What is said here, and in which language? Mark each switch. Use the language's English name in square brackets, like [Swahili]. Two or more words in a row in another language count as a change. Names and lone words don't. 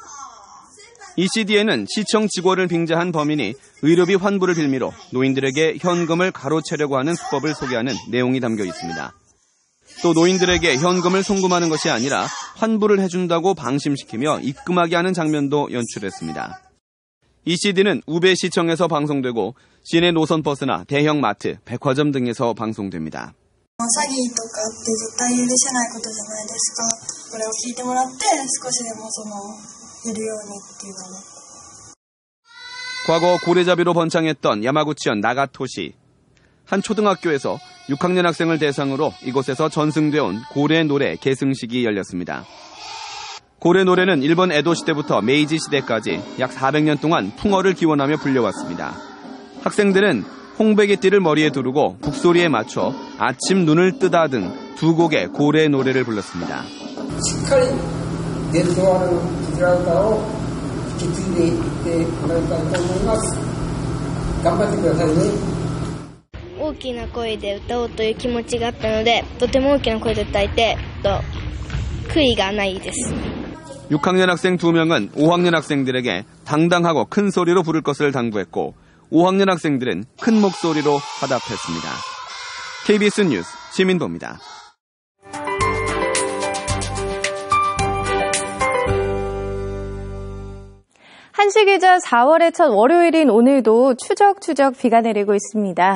[Korean] 이 CD에는 시청 직원을 빙자한 범인이 의료비 환불을 빌미로 노인들에게 현금을 가로채려고 하는 수법을 소개하는 내용이 담겨 있습니다. 또 노인들에게 현금을 송금하는 것이 아니라 환불을 해준다고 방심시키며 입금하게 하는 장면도 연출했습니다. 이 CD는 우베시청에서 방송되고 시내 노선버스나 대형 마트, 백화점 등에서 방송됩니다. [Japanese] 詐欺とかって絶対許せないことじゃないですか。これを聞いてもらって少しでもいるようにっていうので。 [Korean] 과거 고래잡이로 번창했던 야마구치현 나가토시. 한 초등학교에서 6학년 학생을 대상으로 이곳에서 전승돼 온 고래 노래 계승식이 열렸습니다. 고래 노래는 일본 에도 시대부터 메이지 시대까지 약 400년 동안 풍어를 기원하며 불려왔습니다. 학생들은 홍배기띠를 머리에 두르고 북소리에 맞춰 아침 눈을 뜨다 등 두 곡의 고래 노래를 불렀습니다. [Japanese] 大きな声で歌おうという気持ちがあったので、とても大きな声で歌えて、悔いがないです。 [Korean] 6학년 학생 2명은 5학년 학생들에게 당당하고 큰 소리로 부를 것을 당부했고 5학년 학생들은 큰 목소리로 화답했습니다. KBS 뉴스 시민보입니다. 한시기자 4월의 첫 월요일인 오늘도 추적추적 비가 내리고 있습니다.